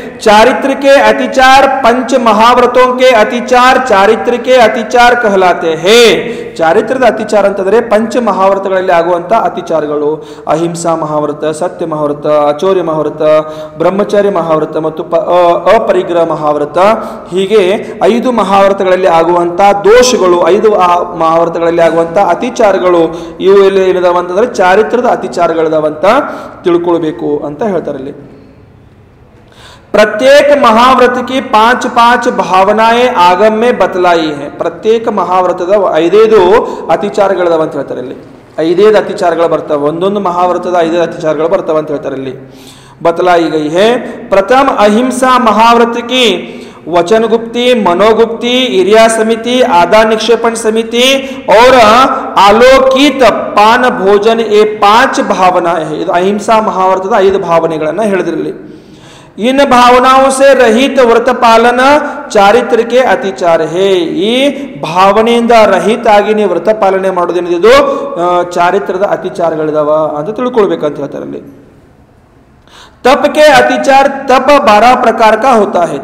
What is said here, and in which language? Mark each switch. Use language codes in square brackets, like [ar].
[hi] चारित्र के अतिचार पंच महाव्रतों के अतिचार चारित्र के अतिचार कहलाते हैं. [kn] ಚಾರಿತ್ರದ ಅತಿಚಾರ ಅಂತಂದ್ರೆ ಪಂಚ ಮಹಾವ್ರತಗಳಲ್ಲಿ ಆಗುವಂತ ಅತಿಚಾರಗಳು. ಅಹಿಂಸಾ ಮಹಾವ್ರತ, ಸತ್ಯ ಮಹಾವ್ರತ, ಅಚೌರ್ಯ ಮಹಾವ್ರತ, ಬ್ರಹ್ಮಚಾರ್ಯ ಮಹಾವ್ರತ ಮತ್ತು ಅಪರಿಗ್ರಹ ಮಹಾವ್ರತ, ಹೀಗೆ 5 ಮಹಾವ್ರತಗಳಲ್ಲಿ ಆಗುವಂತ ದೋಷಗಳು, 5 ಮಹಾವ್ರತಗಳಲ್ಲಿ ಆಗುವಂತ ಅತಿಚಾರಗಳು ಇವು ಎಲ್ಲಿ ಏನಿದಾವ ಅಂತಂದ್ರೆ ಚಾರಿತ್ರದ ಅತಿಚಾರಗಳಿದಾವಂತ ತಿಳ್ಕೊಳ್ಬೇಕು ಅಂತ ಹೇಳ್ತಾರೆ ಇಲ್ಲಿ. [hi] प्रत्येक महाव्रत की 5-5 भावनाएं आगम में बतलाई है. [kn] ಪ್ರತ್ಯೇಕ ಮಹಾವ್ರತದ 5 ಅತಿಚಾರಗಳಿದಾವ ಅಂತ ಹೇಳ್ತಾರೆ ಇಲ್ಲಿ. 5 ಅತಿಚಾರಗಳು ಬರ್ತಾವೆ, ಒಂದೊಂದು ಮಹಾವ್ರತದ 5 ಅತಿಚಾರಗಳು ಬರ್ತಾವೆ ಅಂತ ಹೇಳ್ತಾರೆ ಇಲ್ಲಿ. [hi] बतलाई गई है. प्रथम अहिंसा महाव्रत की वचन गुप्ती, मनोगुप्ती, इरिया समिति, आदा निक्षेपण समिति और आलोकित पान भोजन, ये 5 भावनाएं है. [kn] ಇದು ಅಹಿಂಸಾ ಮಹಾವ್ರತದ 5 ಭಾವನೆಗಳನ್ನ ಹೇಳಿದ್ರಲ್ಲಿ. [hi] इन भावनाओं से रहित व्रत पालन ಚಾರಿತ್ರಿಕೆ ಅತಿಚಾರ ಹೇ. [kn] ಈ ಭಾವನೆಯಿಂದ ರಹಿತ ಆಗಿ ನೀವು ವ್ರತ ಪಾಲನೆ ಮಾಡೋದೇನಿದು ಚಾರಿತ್ರದ ಅತಿಚಾರಗಳಿದಾವ ಅಂತ ತಿಳ್ಕೊಳ್ಬೇಕಂತ ಹೇಳ್ತಾರೆ ಅಲ್ಲಿ. [hi] तप के अतिचार तप 12 प्रकार का होता है.